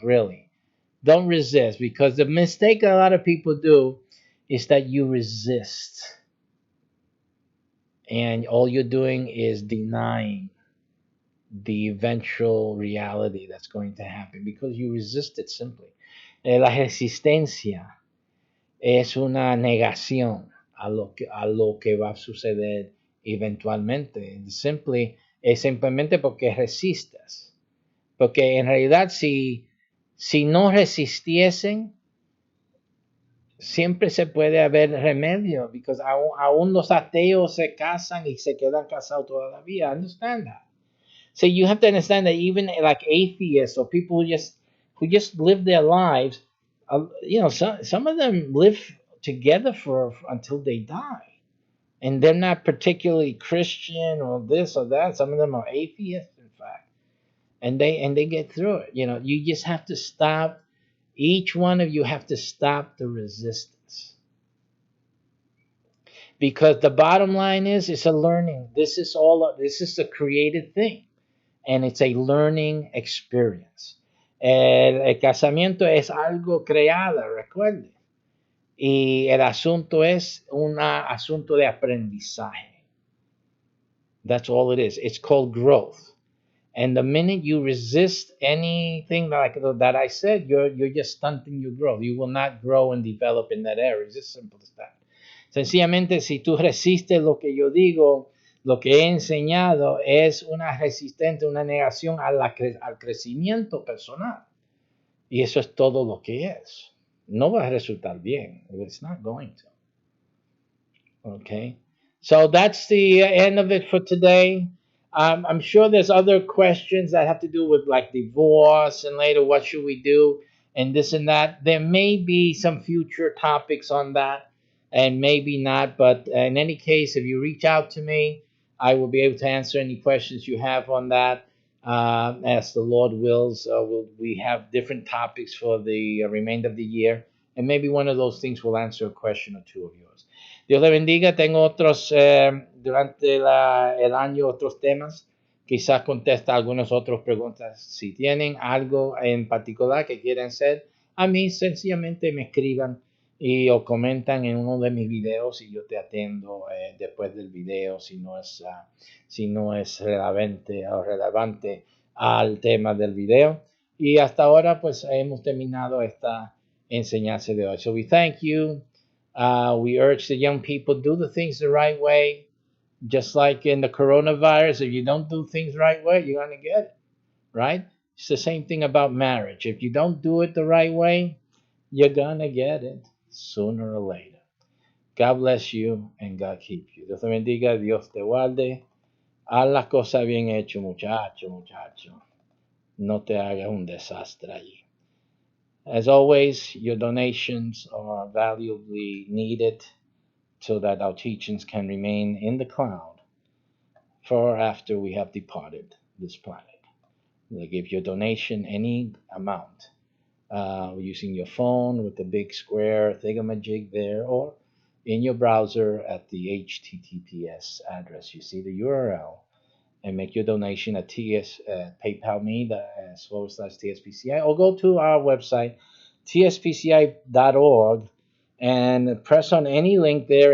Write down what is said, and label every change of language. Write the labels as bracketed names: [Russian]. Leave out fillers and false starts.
[English] Really, don't resist, because the mistake a lot of people do is that you resist, and all you're doing is denying the eventual reality that's going to happen because you resist it simply. [Spanish] La resistencia es una negación a lo que va a suceder eventualmente. Es simplemente porque resistas. Porque en realidad si no resistiesen, siempre se puede haber remedio. [English] Because [Spanish] aún los ateos se casan y se quedan casados toda la vida. [English] Understand that. So you have to understand that even like atheists or people who just live their lives, you know, some of them live together for until they die, and they're not particularly Christian or this or that. Some of them are atheists, in fact, and they get through it. You know, you just have to stop. Each one of you have to stop the resistance, because the bottom line is it's a learning. This is a created thing. And it's a learning experience. [Spanish] El casamiento es algo creado, recuerde. Y el asunto es un asunto de aprendizaje. [English] That's all it is. It's called growth. And the minute you resist anything like that I said, you're just stunting your growth. You will not grow and develop in that area. It's just simple as that. [Spanish] Sencillamente, si tú resistes lo que yo digo, lo que he enseñado es una resistencia, una negación al crecimiento personal. Y eso es todo lo que es. No va a resultar bien. [English] It's not going to. Okay? So that's the end of it for today. I'm sure there's other questions that have to do with like divorce and later what should we do and this and that. There may be some future topics on that and maybe not. But in any case, if you reach out to me, I will be able to answer any questions you have on that. As the Lord wills, we have different topics for the remainder of the year. And maybe one of those things will answer a question or two of yours. [Spanish] Dios le bendiga. Tengo otros, durante el año, otros temas. Quizás contesta algunas otras preguntas. Si tienen algo en particular que quieran hacer, a mí sencillamente me escriban o comentan en uno de mis videos y yo te atiendo después del video si no es relevante al tema del video. Y hasta ahora pues hemos terminado esta enseñanza de hoy. [English] So we thank you. We urge the young people, do the things the right way. Just like in the coronavirus, if you don't do things the right way, you're going to get it, right? It's the same thing about marriage. If you don't do it the right way, you're going to get it sooner or later. God bless you and God keep you. [Spanish] Dios te bendiga, Dios te guarde. Haz las cosas bien hecho, muchacho. No te hagas un desastre allí. [English] As always, your donations are valuably needed so that our teachings can remain in the cloud for after we have departed this planet. Like if your donation, any amount, using your phone with the big square thingamajig there, or in your browser at the HTTPS address. You see the URL and make your donation at PayPal me /TSPCI, or go to our website tspci.org and press on any link there.